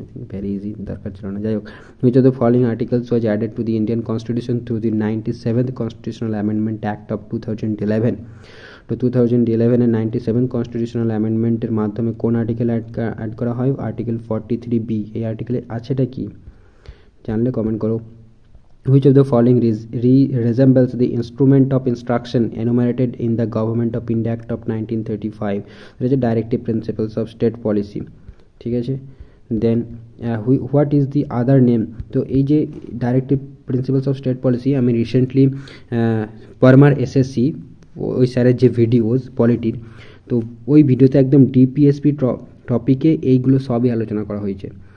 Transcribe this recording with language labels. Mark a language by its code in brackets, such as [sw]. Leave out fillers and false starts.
[en] I think very easy, [bn] দরকার ছিল না। যাই হোক, [en] which of the following articles was added to the Indian constitution through the 97th constitutional amendment act of 2011, [bn] তো 2011 এর 97 constitutional অ্যামেন্ডমেন্টের মাধ্যমে কোন আর্টিকেল অ্যাড করা হয়, আর্টিকেল 43B। এই আর্টিকেলে আছেটা কি জানলে কমেন্ট করো। [en] Which of the following resembles the instrument of instruction enumerated in the Government of India Act of 1935, that is directive principles of state policy, [bn] ঠিক আছে। [en] then what is the other name, [bn] তো এই যে directive principles of state policy আমি recently Parmar SSC ওই স্যারের যে videos পলিটির, তো ওই ভিডিওতে একদম ডিপিএসপি টপিকে এইগুলো সবই আলোচনা করা হয়েছে।